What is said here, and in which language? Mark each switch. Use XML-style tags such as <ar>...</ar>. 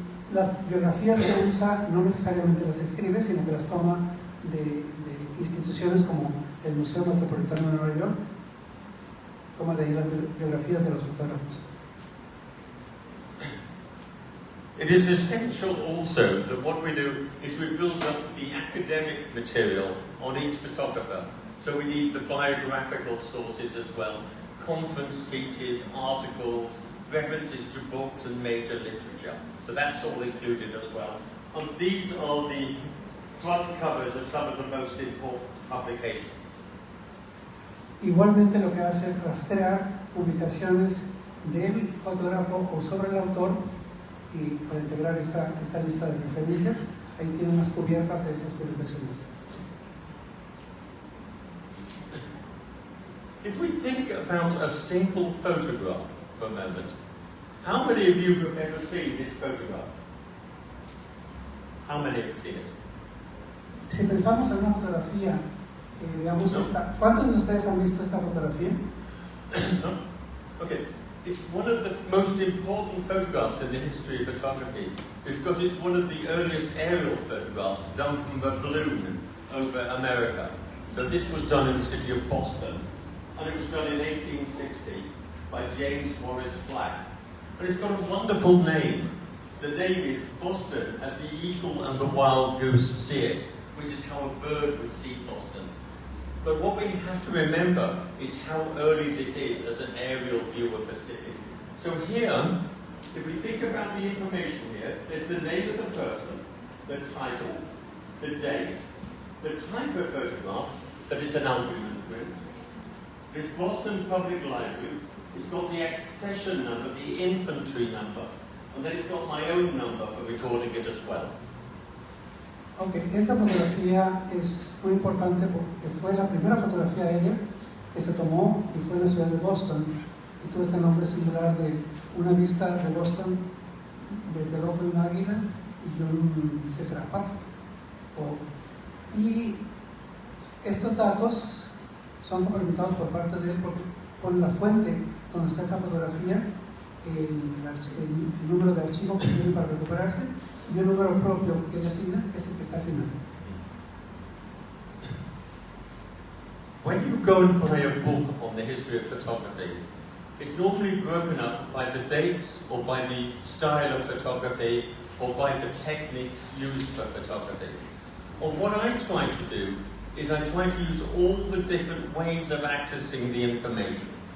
<es>Las biografías se usa, no necesariamente las escribe, sino que las toma de instituciones como el Museo Metropolitano de Nueva York, toma de ahí las biografías de los fotógrafos.</es> <en>It is essential also that what we do is we build up the academic material on each photographer. So we need the biographical sources as well, conference speeches, articles, references to books and major literature. So that's all included as well. And these are the front covers of some of the most important publications.</en> <es>Igualmente lo que hace es rastrear publicaciones del fotógrafo o sobre el autor, y para integrar esta lista de referencias, ahí tiene unas cubiertas de esas publicaciones.</es> <en>If we think about a simple photograph for a moment, how many of you have ever seen this photograph? How many have seen it?</en> <es>Si pensamos en una fotografía, veamos esta. ¿Cuántos de ustedes han visto esta fotografía?</es> <en>No? Okay. It's one of the most important photographs in the history of photography because it's one of the earliest aerial photographs done from a balloon over America. So this was done in the city of Boston, and it was done in 1860 by James Morris Flagg. And it's got a wonderful name. The name is Boston as the eagle and the wild goose see it, which is how a bird would see Boston. But what we have to remember is how early this is as an aerial view of the city. So here, if we think about the information here, there's the name of the person, the title, the date, the type of photograph, that is an albumen print. There's Boston Public Library. It's got the accession number, the infantry number, and then it's got my own number for recording it as well.</en> <es>Ok, esta fotografía es muy importante porque fue la primera fotografía aérea que se tomó y fue en la ciudad de Boston, y tuvo este nombre singular de una vista de Boston desde el ojo de un águila y un, ¿qué será? Pato. Y estos datos son complementados por parte de él porque pone la fuente donde está esa fotografía, el número de archivo que tiene para recuperarse, y un número propio que él asigna, que es el que está al final.</es> <en>When you go and buy a book on the history of photography, it's normally broken up by the dates or by the style of photography or by the techniques used for photography. And what I try to do is I try to use all the different ways of accessing the information.</en>